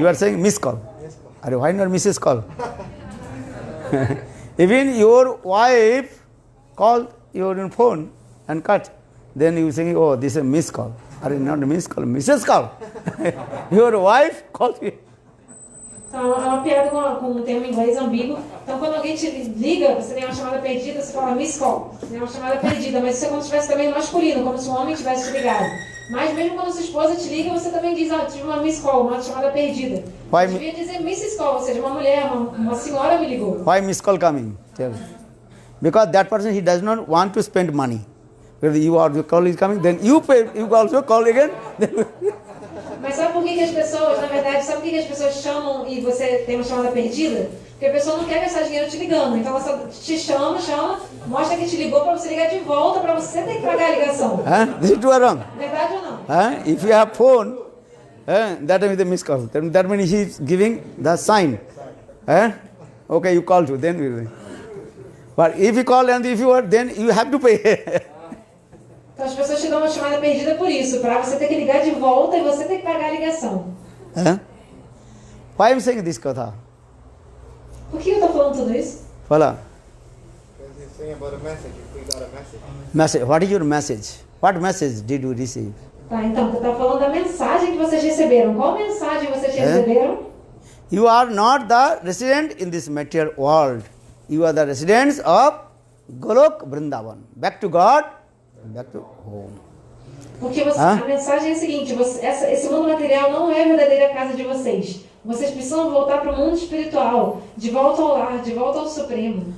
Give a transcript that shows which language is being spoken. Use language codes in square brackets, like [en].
[en] You are saying miss call. Are why not Mrs. call? Even your wife called your phone and cut. Then you saying, oh, this is a miss call. Are not a miss call, Mrs. call. Your wife called you. [pt] Então, é uma piada com um termo em inglês ambíguo. Então, quando alguém te liga, você tem uma chamada perdida, você fala miss call. Você tem uma chamada perdida, mas isso é como se estivesse também no masculino, como se um homem tivesse te ligado. Mas mesmo quando sua esposa te liga, você também diz, tive uma miss call, uma chamada perdida. [en] Why [pt] Você devia dizer Mrs. call, ou seja, uma mulher, uma senhora me ligou. [en] Why miss call coming? Tell me. Because that person, he does not want to spend money. If you are the call is coming, then you pay, you also call again. [pt] Mas sabe por que as pessoas, na verdade, sabe por que as pessoas chamam e você tem uma chamada perdida? Porque a pessoa não quer gastar dinheiro te ligando. Então ela só te chama, mostra que te ligou para você ligar de volta, para você ter que pagar a ligação. [en] This is true or wrong? [pt] Verdade ou não? [en] If you have phone, that is the missed call. That means he is giving the sign. Okay, you call to, then we will. But if you call and if you are, then you have to pay. [pt] Então as pessoas te dão uma chamada perdida por isso, para você ter que ligar de volta e você ter que pagar a ligação. [en] Why I am saying this katha? [pt] Por que eu estou falando tudo isso? Fala. [en] Because he's saying about a message. If we got a message. Message. What is your message? What message did you receive? [pt] Tá, então, você está falando da mensagem que vocês receberam. Qual mensagem vocês receberam? [en] You are not the resident in this material world. You are the residents of Golok Vrindavan. Back to God, back to home. [pt] Porque a mensagem é a seguinte, esse mundo material não é a verdadeira casa de vocês. Vocês precisam voltar para o mundo espiritual, de volta ao lar, de volta ao Supremo.